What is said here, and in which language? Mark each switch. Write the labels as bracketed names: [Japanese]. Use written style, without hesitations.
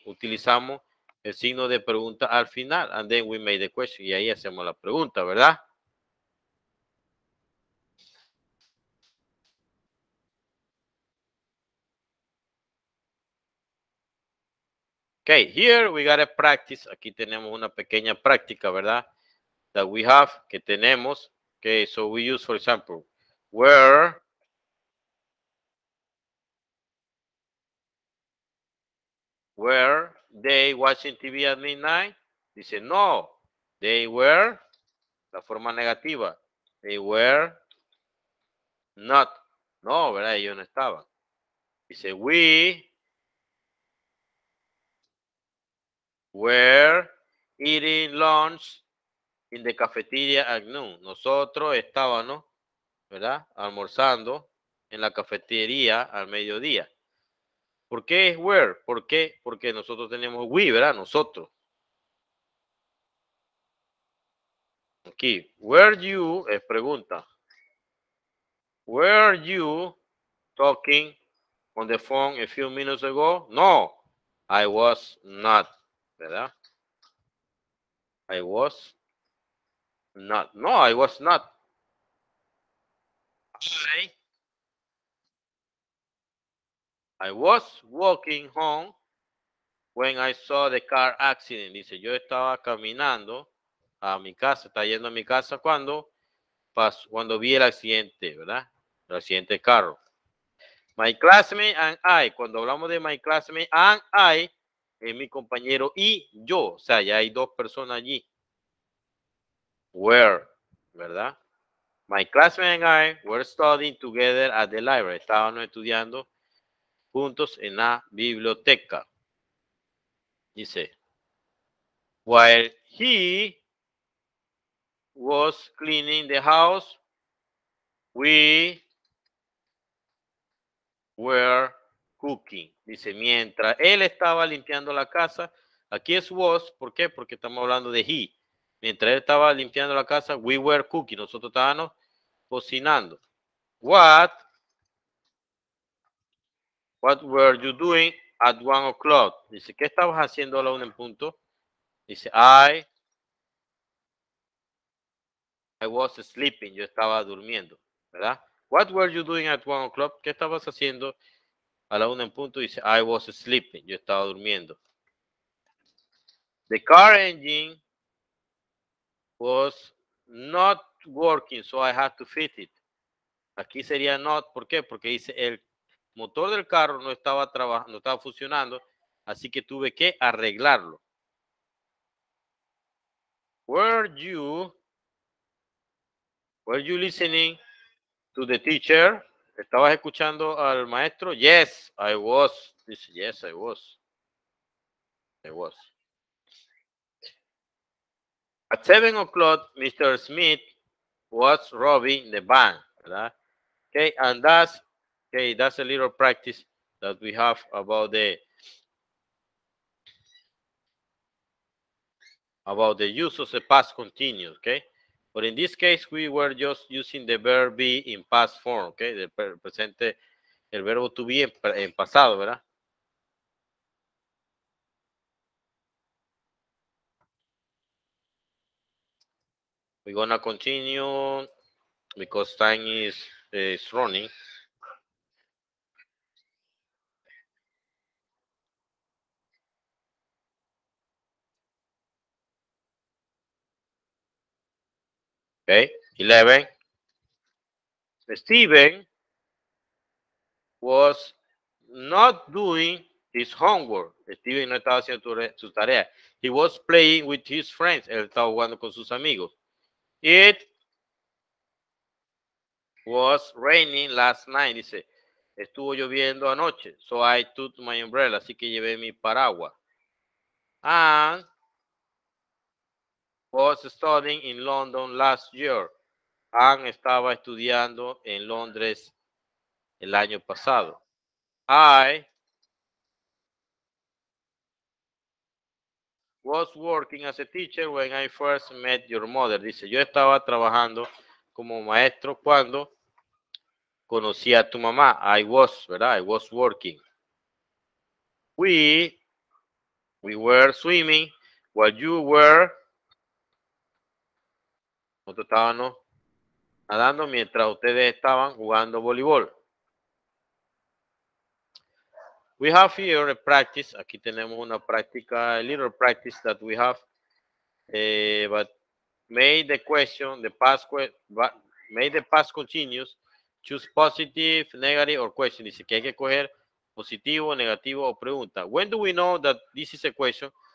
[Spanish] Utilizamos el signo de pregunta al final. [English] And then we make the question. [Spanish] Y ahí hacemos la pregunta, ¿verdad? [English] Okay, here we got a practice. [Spanish] Aquí tenemos una pequeña práctica, ¿verdad? [English] that we have, [Spanish] que tenemos. [English] Okay, so we use, for example, were they watching TV at midnight? [Spanish] Dice, no, [English] they were, [Spanish] la forma negativa, [English] they were not. [Spanish] No, ¿verdad? Ellos no estaban. [English] Dice, we were eating lunch in the cafeteria at noon. [Spanish] Nosotros estábamos, ¿verdad? Almorzando en la cafetería al mediodía. ¿Por qué es where? ¿Por qué? Porque nosotros tenemos we, ¿verdad? Nosotros. [English] Aquí, were you, [Spanish] es pregunta. [English] Were you talking on the phone a few minutes ago? No, I was not, ¿verdad? I was not. No, I was not. I was walking home when I saw the car accident. [Spanish] Dice, yo estaba caminando a mi casa, está yendo a mi casa cuando vi el accidente, ¿verdad? El accidente de carro. [English] My classmate and I, [Spanish] cuando hablamos de my classmate and I, es mi compañero y yo, o sea, ya hay dos personas allí. [English] Were, ¿verdad? My classmate and I were studying together at the library. [Spanish] Estábamos estudiando juntos en la biblioteca. [English] Dice, while he was cleaning the house, we were cooking. [Spanish] Dice, mientras él estaba limpiando la casa, aquí es was, ¿por qué? Porque estamos hablando de he. Mientras él estaba limpiando la casa, [English] we were cooking. [Spanish] Nosotros estábamos cocinando. [English] What were you doing at 1 o'clock? [Spanish] Dice, ¿qué estabas haciendo a la 1 en punto? Dice, [English] I was sleeping. [Spanish] Yo estaba durmiendo, ¿verdad? [English] What were you doing at 1 o'clock? [Spanish] ¿Qué estabas haciendo a la 1 en punto? Dice, [English] I was sleeping. [Spanish] Yo estaba durmiendo. [English] The car engine was not working, so I had to fix it. [Spanish] Aquí sería not, ¿por qué? Porque dice el motor del carro no estaba trabajando, no estaba funcionando, así que tuve que arreglarlo. [English] Were you listening to the teacher? [Spanish] ¿Estabas escuchando al maestro? [English] Yes, I was. Dice, yes, I was. I was. At 7 o'clock, Mr. Smith was robbing the bank, ¿verdad? Okay, and that's a little practice that we have about the use of the past continuous, okay? But in this case, we were just using the verb be in past form, okay? [Spanish] Del presente, el verbo to be en pasado, ¿verdad? [English] We're gonna continue because time is running. Okay, 11. Steven was not doing his homework. [Spanish] Steven no estaba haciendo su tarea. [English] He was playing with his friends. [Spanish] Él estaba jugando con sus amigos. [English] It was raining last night. [Spanish] Dice, estuvo lloviendo anoche. [English] So I took my umbrella. [Spanish] Así que llevé mi paraguas. [English] And was studying in London last year. [Spanish] Anne estaba estudiando en Londres el año pasado. [English] I was working as a teacher when I first met your mother. [Spanish] Dice, yo estaba trabajando como maestro cuando conocí a tu mamá. [English] I was, ¿verdad? I was working. We were swimming while you were. [Spanish] Nosotros estábamos nadando mientras ustedes estaban jugando voleibol. [English] We have here a practice. [Spanish] Aquí tenemos una práctica, [English] a little practice that we have. But made the question, made the past continuous, choose positive, negative, or question. [Spanish] Dice que hay que coger positivo, negativo o pregunta. [English] When do we know that this is a question?